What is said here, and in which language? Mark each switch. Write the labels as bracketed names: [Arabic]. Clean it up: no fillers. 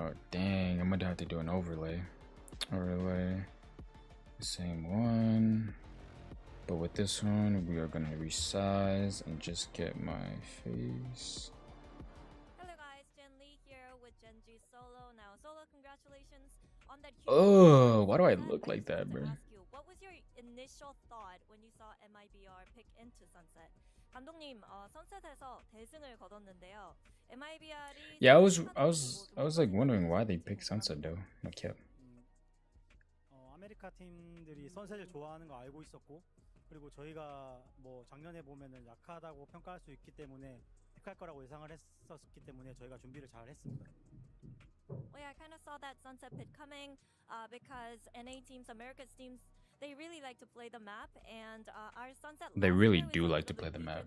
[English] Dang, I'm gonna have to do an overlay. The same one, but with this one, we are gonna resize and just get my face. Hello guys, Gen Lee here with Gen G Solo. Now, Solo, congratulations on that. Oh, why do I look like that, bro? What was your initial thought when you saw MIBR pick into Sunset? [Korean] 감독님, 선셋에서 대승을 거뒀는데요. MIBR이 [English] Yeah, I was like wondering why they picked Sunset though. No cap. [Korean] 아메리카 팀들이 선셋을 좋아하는 거 알고 있었고, 그리고 저희가 뭐 작년에 보면은 약하다고 평가할 수 있기 때문에 픽할 거라고 예상을 했었기 때문에 저희가 준비를 잘 했습니다. [English] Well, yeah, I kind of saw that Sunset pit coming because NA teams, America's teams, they really like to play the map, and our Sunset. They really do like to play the map.